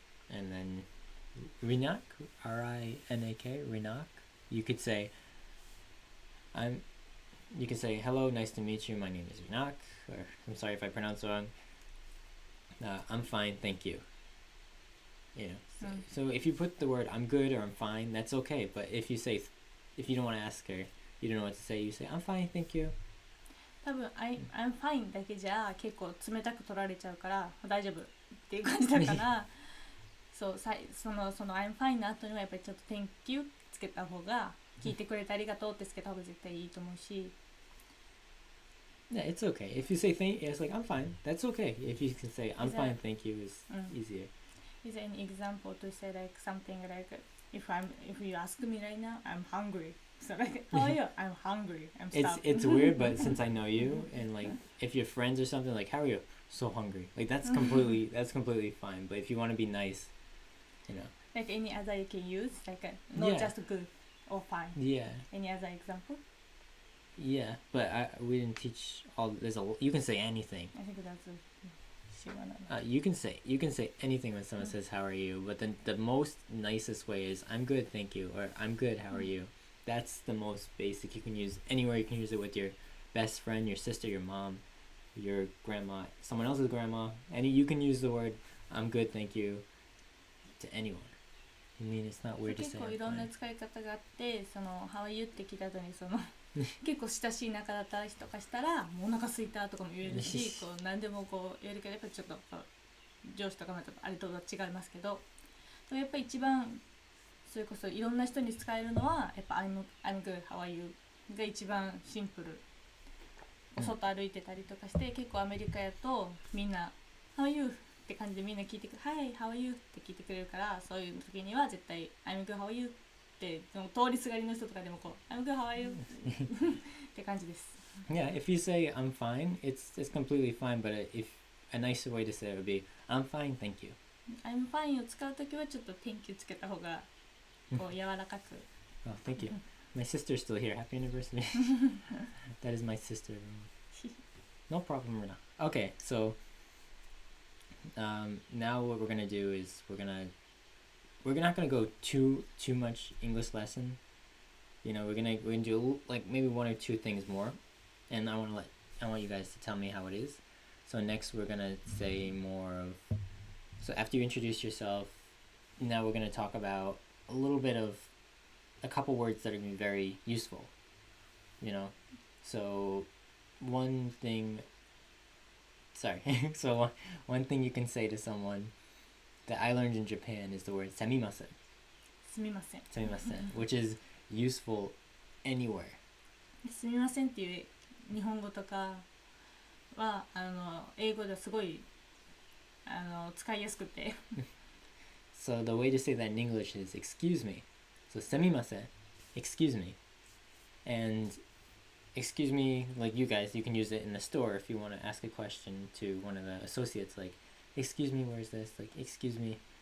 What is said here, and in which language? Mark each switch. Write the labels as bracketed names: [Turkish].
[English] And then Rinak, R-I-N-A-K, Rinak, you could say you could say hello, nice to meet you, my name is Rinak, or I'm sorry if I pronounce it wrong, I'm fine, thank you. You know, so if you put the word I'm good or I'm fine, that's okay. But if you don't want to ask her, you don't know what to say, you say I'm fine, thank you. [Japanese] 多分 [English] I'm fine [Japanese] だけじゃ結構冷たく取られちゃうから大丈夫っていう感じだからそうその I'm fine の後にはやっぱりちょっと [English] Thank you [Japanese] つけた方が聞いてくれてありがとうってつけた方が絶対いいと思うし [English] Yeah, it's okay. If you say it's like I'm fine, that's okay. If you can say I'm fine, thank you is easier. Is there any example to say like something like if you ask me right now I'm hungry, so like how are you? I'm hungry, I'm starving. It's weird, but since I know you and like if you're friends or something, like how are you? So hungry. Like that's completely fine. But if you want to be nice, you know. Like any other you can use, like not just good or fine. Yeah. Any other example? Yeah, but we didn't teach all. You can say anything. I think that's you can say anything when someone says how are you, but then the most nicest way is I'm good, thank you, or I'm good, how are you. That's the most basic you can use anywhere. You can use it with your best friend, your sister, your mom, your grandma, someone else's grandma. You can use the word I'm good, thank you to anyone. I mean, it's not weird to say. [Japanese] 結構いろんな使い方があって、その [English] How are you [Japanese] って聞いた後にその結構親しい仲だった人とかしたらもうお腹空いたとかも言えるし、こう何でもこう言えるけどやっぱりちょっと上司とかもあれとは違いますけど、やっぱり一番それこそいろんな人に使えるのはやっぱ [English] I'm good, how are you [Japanese] が一番シンプル。外歩いてたりとかして結構アメリカやとみんな [English] How are you [Japanese] って感じでみんな聞いてくる [English] Hi, how are you [Japanese] って聞いてくれるから、そういう時には絶対 [English] I'm good, how are you [Japanese] って通りすがりの人とかでもこう I'm good, how are you って感じです。 [English] Yeah, if you say I'm fine, it's completely fine, but if a nicer way to say it would be I'm fine, thank you. [Japanese] I'm fine を使うときはちょっと [English] Thank you [Japanese] つけた方がこう柔らかく。 [English] Oh, thank you. My sister's still here. Happy anniversary. That is my sister. No problem, Rina. Okay, so now what we're gonna do is we're not gonna go too much English lesson. You know, we're gonna do like maybe one or two things more, and I want you guys to tell me how it is. So next we're gonna say more of. So after you introduce yourself, now we're gonna talk about a little bit of a couple words that are gonna be very useful. You know, so one thing. Sorry. So one thing you can say to someone that I learned in Japan is the word "sumimasen." [Japanese] すみません。 [English] Sumimasen, which is useful anywhere. [Japanese] すみませんっていう日本語とかは英語ではすごい使いやすくて。 [English] So the way to say that in English is "excuse me." So "sumimasen," excuse me, and excuse me, like you guys, you can use it in the store if you want to ask a question to one of the associates, like, excuse me, where's this? Like, excuse me.